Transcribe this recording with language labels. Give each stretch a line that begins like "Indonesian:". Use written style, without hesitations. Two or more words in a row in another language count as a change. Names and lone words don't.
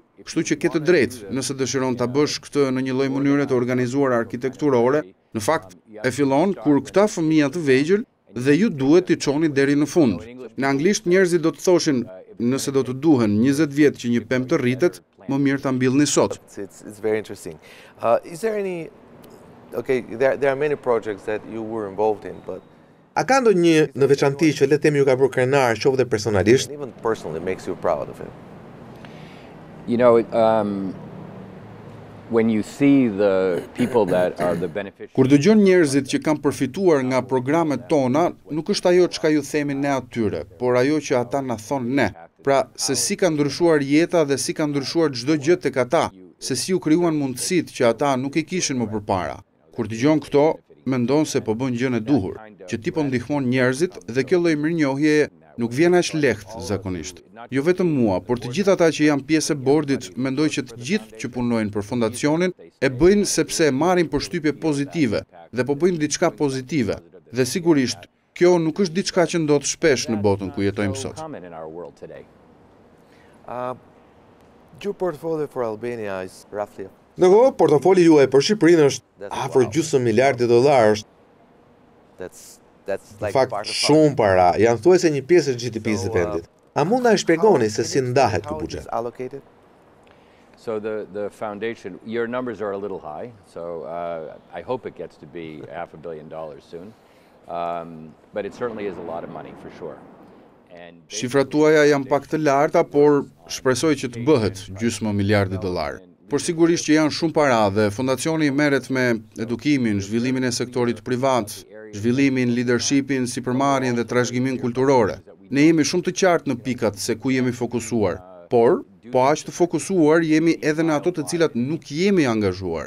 Albanian: Kështu që ke të drejtë nëse dëshiron ta bësh këtë në një lloj mënyre të organizuar arkitekturore. Në fakt, e fillon kur këta fëmijë të vegjël dhe ju duhet t'i çoni deri në fund. Në anglisht njerëzit do të thoshin, nëse do të duhen 20 vjet që një pemë të rritet, më mirë ta mbillni sot.
English: It's very interesting. Is there any there are many projects that you were involved in, but
Albanian: A ka ndonjë në veçanti që le të themi ju ka bërë krenar qoftë personalisht?
English: even personally makes you proud of it? You know, when you see the people that are the beneficiaries.
Albanian: Kur dëgjon njerëzit që kanë përfituar nga programet tona, nuk është ajo çka ju themi ne atyre, por ajo që ata na thonë ne. Pra, se si ka ndryshuar jeta dhe si ka ndryshuar çdo gjë tek ata, se si u krijuan mundësitë që ata nuk i kishin më përpara. Kur dëgjon këto, mendon se po bën gjën e duhur, që ti po ndihmon njerëzit dhe kjo lloj mirënjohjeje nuk vjen aq lehtë zakonisht. Jo vetëm mua, por të gjithë ata që janë pjesë e bordit, mendoj që të gjithë që punojnë për fondacionin e bëjnë sepse e marrin përshtypje pozitive dhe po bëjnë diçka pozitive. Dhe sigurisht, kjo nuk është diçka që ndodh shpesh në botën ku jetojmë sot.
English: Your portfolio for Albania is roughly
Albanian: Ndërkohë, portofoli juaj për Shqipërinë është afër gjysmë miliardi dollarësh.
English: that's
Albanian: Në
English: like
Albanian: fakt,
English: part of
Albanian: shumë para, janë thuajse një pjesë e GDP-së së vendit. A mund na e shpjegoni se si ndahet ky
English: how it
Albanian: buxhet?
English: is allocated? So the foundation, your numbers are a little high, so I hope it gets to be $500 million soon. But it certainly is a lot of money for sure. And
Albanian: Shifrat tuaja janë pak të larta, por shpresoj që të bëhet gjysmë miliardi dollar. Por sigurisht që janë shumë para dhe fondacioni merret me edukimin, zhvillimin e sektorit privat, zhvillimin, leadershipin, sipërmarrjen dhe trashëgimin kulturore. Ne jemi shumë të qartë në pikat se ku jemi fokusuar, por po aq të fokusuar jemi edhe në ato të cilat nuk jemi angazhuar.